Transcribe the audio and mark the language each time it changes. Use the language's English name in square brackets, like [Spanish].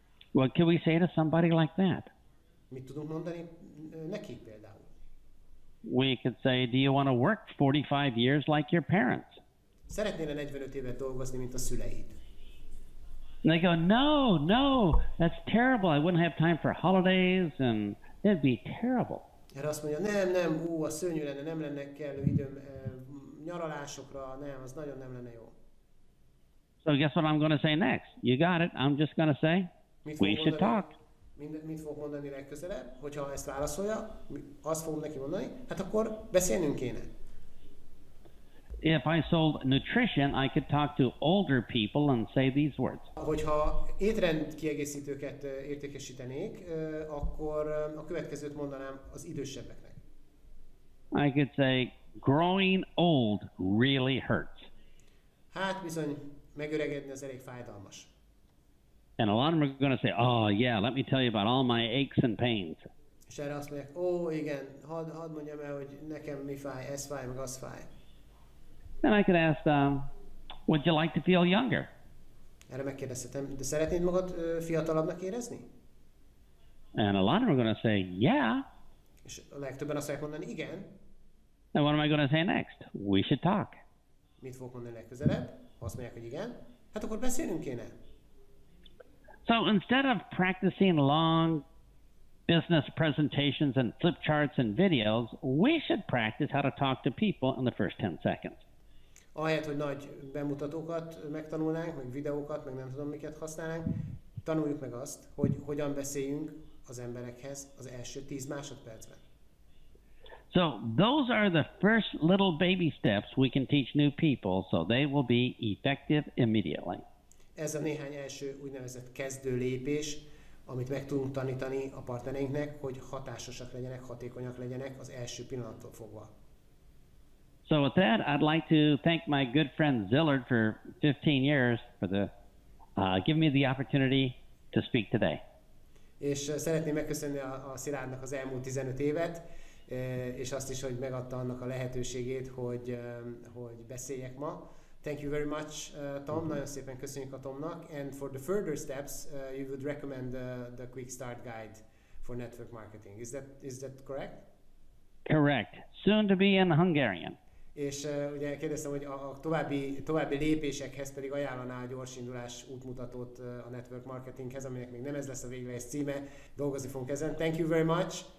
[English] What can we say to somebody like that? [Hungarian] Mit tudunk mondani neki például? [English] We could say, do you want to work 45 years like your parents? [Hungarian] Szeretnél 45 évet dolgozni, mint a szüleid? [English] And they go, no, that's terrible. I wouldn't have time for holidays, and it'd be terrible. [Hungarian] Erre azt mondja, nem, a szörnyű lenne, nem lenne kellő időm nyaralásokra, nem, az nagyon nem lenne jó. [English] So guess what I'm going to say next? You got it. I'm just going to say, we should talk. [Hungarian] Mit fog mondani legközelebb? Hogyha ezt válaszolja, azt fogom neki mondani, hát akkor beszélnünk kéne. [English] If I sold nutrition, I could talk to older people and say these words. [Hungarian] Hogyha étrend kiegészítőket értékesítenék, akkor a következőt mondanám az idősebbeknek. [English] I could say, growing old really hurts. [Hungarian] Hát bizony, megöregedni az elég fájdalmas. [English] And a lot of them are going to say, oh yeah, let me tell you about all my aches and pains. [Hungarian] És erre azt mondják, igen, hadd mondjam el, hogy nekem mi fáj, ez fáj, meg az fáj. [English] Then I could ask, would you like to feel younger? [Hungarian] Erre megkérdezhetem, de szeretnéd magad fiatalabbnak érezni? [English] And a lot of them are going to say, yeah. [Hungarian] És a legtöbben azt fogják mondani, igen. [English] And what am I going to say next? We should talk. [Hungarian] Mit fogok mondani legközelebb? Ha azt mondják, hogy igen, hát akkor beszélnünk kéne. [English] So instead of practicing long business presentations and flip charts and videos, we should practice how to talk to people in the first 10 seconds. [Hungarian] Ahelyett, hogy nagy bemutatókat megtanulnánk, meg videókat, meg nem tudom miket használnánk, tanuljuk meg azt, hogy hogyan beszéljünk az emberekhez az első 10 másodpercben. [English] So those are the first little baby steps we can teach new people so they will be effective immediately. [Hungarian] Ez a néhány első úgynevezett kezdő lépés, amit meg tudunk tanítani a partnereinknek, hogy hatásosak legyenek, hatékonyak legyenek az első pillanattól fogva. [English] So with that, I'd like to thank my good friend Zillard for 15 years for giving me the opportunity to speak today. [Hungarian] És szeretném megköszönni a Szilárdnak az elmúlt 15 évet, és azt is, hogy megadta annak a lehetőségét, hogy beszéljek ma. [English] Thank you very much, Tom. [Hungarian] Nagyon szépen köszönjük a Tomnak. [English] And for the further steps, you would recommend the Quick Start Guide for network marketing. Is that correct? Correct. Soon to be in Hungarian. [Hungarian] És ugye kérdeztem, hogy a további lépésekhez pedig ajánlaná a gyors indulás útmutatót a network marketinghez, aminek még nem ez lesz a végleges címe, dolgozni fogunk ezen. [English] Thank you very much.